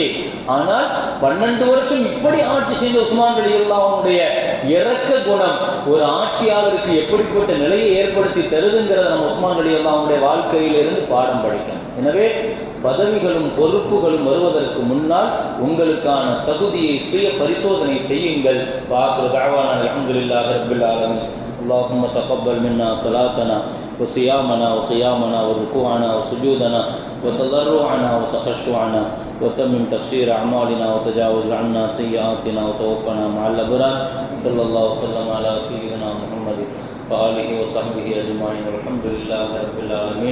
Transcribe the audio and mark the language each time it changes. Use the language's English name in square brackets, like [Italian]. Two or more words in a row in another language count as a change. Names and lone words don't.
[Tamil] ஆனால் 12 வருஷம் இப்படி ஆட்சி செய்த உஸ்மான் ரலியல்லாஹுடைய இரக்க குணம் ஒரு ஆட்சியாளருக்கு எப்படிப்பட்ட நிலையை ஏற்படுத்தி தருதுங்கிறத நம்ம உஸ்மான் ரலியல்லாஹுடைய வாழ்க்கையிலிருந்து பாடம் படிக்கணும். எனவே பதவிகளும் பொறுப்புகளும் வருவதற்கு முன்னால் உங்களுக்கான தகுதியை சுய பரிசோதனை செய்யுங்கள். [Arabic] وآخر دعوانا الحمد لله رب العالمين. اللهم تقبل منا صلاتنا وصيامنا وقيامنا وركوعنا وسجودنا وتضرعنا وتخشعنا وتمم تقصير أعمالنا وتجاوز عنا سيئاتنا وتوفنا مع الأبرار. صلى الله وسلم على سيدنا محمد وآله وصحبه أجمعين والحمد لله رب العالمين.